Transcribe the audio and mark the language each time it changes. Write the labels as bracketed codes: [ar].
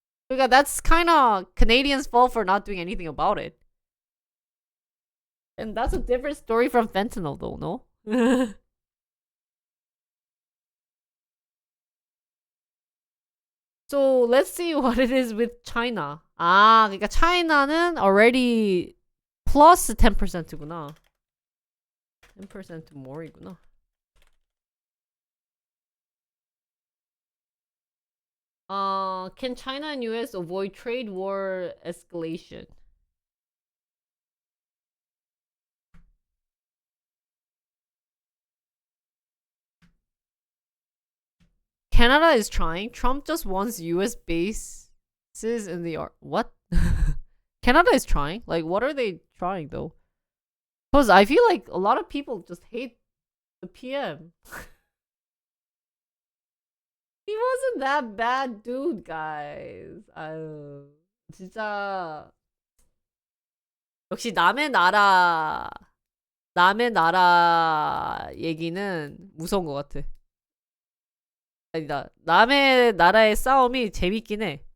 [ko] 그러니까 [en] that's kind of Canadians' fault for not doing anything about it. And that's a different story from fentanyl though, no? So let's see what it is with China. [ko] 아, 그러니까 China는 [en] already plus [ko] 10%구나. 10% [en] more [ko] 이구나. [en] Can China and US avoid trade war escalation? Canada is trying. Trump just wants US bases in the what? Canada is trying. Like, what are they trying though? Because I feel like a lot of people just hate the PM. He wasn't that bad dude, guys. [ko] 아유, 진짜 역시 남의 나라 얘기는 무서운 것 같아. 아니다. 남의 나라의 싸움이 재밌긴 해.